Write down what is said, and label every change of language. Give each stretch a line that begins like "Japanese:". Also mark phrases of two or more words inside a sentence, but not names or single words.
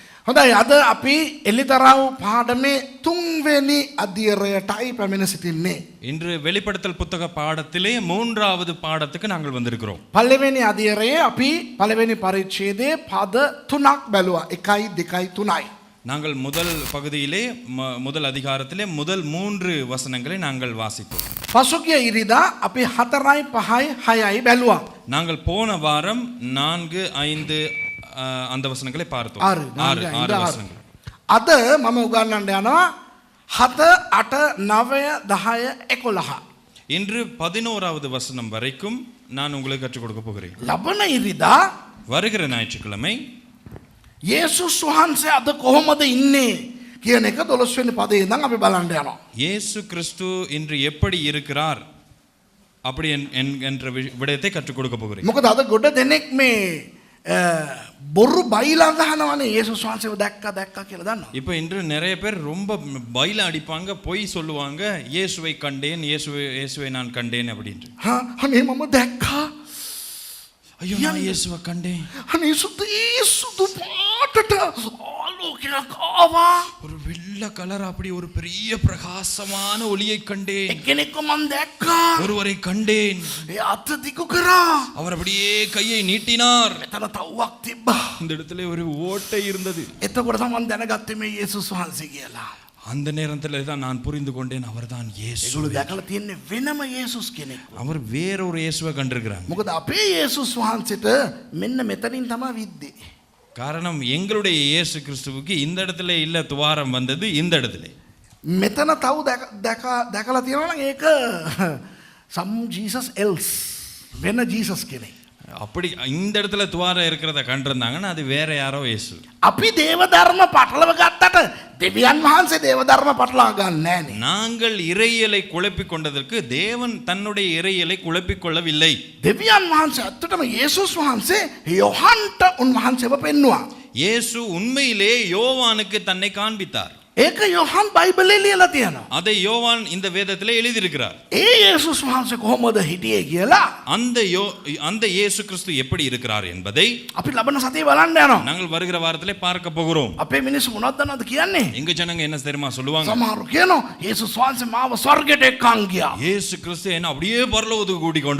Sinhala: හොඳයි අද අපි එලිතරව් පාඩමේ තුන්වෙනි අධ්‍යයනයටයි පැමිණ සිටින්නේ.
Tamil: இன்று வெளிப்படுத்தல் புத்தக பாடத்திலே மூன்றாவது பாடத்துக்கு நாங்கள் வந்திருக்கிறோம்.
Sinhala: පළවෙනි අධ්‍යයනයේ අපි පළවෙනි පරිච්ඡේදයේ පද 3ක් බැලුවා. 1යි 2යි 3යි.
Tamil: நாங்கள் முதல் பகுதியிலே முதல் அதிகாரத்திலே முதல் 3 வசனங்களை நாங்கள் வாசித்தோம்.
Sinhala: පසුගිය ඉරිදා අපි 4යි 5යි 6යි බැලුවා.
Tamil: நாங்கள் போன வாரம் 4, 5 அந்த வசனங்களை பார்த்தோம். 6 வசனங்கள்.
Sinhala: අද මම උගන්වන්න යනවා 7 8 9 10 11.
Tamil: இன்று 11வது வசனம் வரைக்கும் நான் உங்களுக்கு கற்றுக் கொடுக்க போகிறேன்.
Sinhala: ලබන ඉරිදා
Tamil: வருகிற ஞாயிற்றுக்கிழமை
Sinhala: යේසුස් වහන්සේ අද කොහොමද ඉන්නේ කියන එක 12 වෙනි පදේ ඉඳන් අපි බලන්න යනවා.
Tamil: இயேசு கிறிஸ்து இன்று எப்படி இருக்கிறார் அப்படி என்ற விடயத்தை கற்றுக் கொடுக்க போகிறேன்.
Sinhala: මොකද අද ගොඩ දෙනෙක් මේ බොරු බයිලා ගහනවානේ යේසුස් වහන්සේව දැක්කා කියලා දන්නවා.
Tamil: இப்போ இன்று நிறைய பேர் ரொம்ப பைல அடிப்பாங்க, பொய் சொல்லுவாங்க. இயேசுவை கண்டேன், இயேசுவை நான் கண்டேன் அப்படின்ட்டு.
Sinhala: අනේ මම දැක්කා.
Tamil: ஐயோ நான் இயேசுவை கண்டேன்.
Sinhala: අනේ සුදු පාටට ආලෝකයක් ආවා.
Tamil: ஒரு வெள்ளை கலர் அப்படி ஒரு பெரிய பிரகாசமான ஒளியை கண்டேன்.
Sinhala: එක්කෙනෙක්ව මම දැක්කා.
Tamil: ஒருவரை கண்டேன்.
Sinhala: ඒ අත දිගු කරා.
Tamil: அவர் அப்படியே கையை நீட்டினார்.
Sinhala: එතන තව්වක් තිබ්බා.
Tamil: இந்த இடத்துல ஒரு ஓட்டை இருந்தது.
Sinhala: එතකොට තමයි මම දැනගත්තේ මේ යේසුස් වහන්සේ කියලා.
Tamil: அந்த நேரத்துல தான் நான் புரிந்து கொண்டேன் அவர்தான் இயேசு.
Sinhala: ඒගොල්ලෝ දැකලා තියන්නේ වෙනම යේසුස් කෙනෙක්.
Tamil: அவர் வேற ஒரு இயேசுவை கண்டிருக்கிறாங்க.
Sinhala: මොකද අපේ යේසුස් වහන්සේට මෙන්න මෙතනින් තමයි විද්දේ.
Tamil: காரணம் எங்களுடைய இயேசு கிறிஸ்துவுக்கு இந்த இடத்துல இல்ல துவாரம் வந்தது இந்த இடத்துல.
Sinhala: මෙතන තව දැකලා තියෙනවා නම් ඒක
English: some Jesus else
Sinhala: වෙන Jesus කෙනෙක්.
Tamil: அப்படி இந்த இடத்துல துவாரம் இருக்கிறத கண்டிருந்தாங்கன்னா அது வேற யாரோ இயேசு.
Sinhala: අපි දේව ධර්ම පටලව ගත්තට දෙවියන් වහන්සේ දේව ධර්ම පටලවා ගන්න නෑනේ.
Tamil: நாங்கள் இறையியலை குழப்பிக் கொண்டதற்கு தேவன் தன்னுடைய இறையியலை குழப்பிக் கொள்ளவில்லை.
Sinhala: දෙවියන් වහන්සේ අත්තටම යේසුස් වහන්සේ යොහන්ට උන්වහන්සේව පෙන්නුවා.
Tamil: இயேசு உண்மையிலே யோவானுக்கு தன்னை காண்பித்தார்.
Sinhala: ඒක යොහන් බයිබලේ ලියලා තියෙනවා.
Tamil: அதை யோவான் இந்த வேதத்திலே எழுதியிருக்கிறார்.
Sinhala: ඒ යේසුස් වහන්සේ කොහොමද හිටියේ කියලා
Tamil: அந்த இயேசு கிறிஸ்து எப்படி இருக்கிறார் என்பதை
Sinhala: අපි ලබන සතියේ බලන්න යනවා.
Tamil: நாங்கள் வருகிற வாரத்திலே பார்க்க போகிறோம்.
Sinhala: අපේ මිනිස්සු මොනවද දන්නවද කියන්නේ?
Tamil: எங்க ஜனங்க என்ன தெரியுமா சொல்லுவாங்க?
Sinhala: සමහරු කියනවා යේසුස් වහන්සේ මාව ස්වර්ගයට එක්කන් ගියා.
Tamil: இயேசு கிறிஸ்து என்ன அப்படியே பரலோகத்துக்கு கூட்டி கொண்டு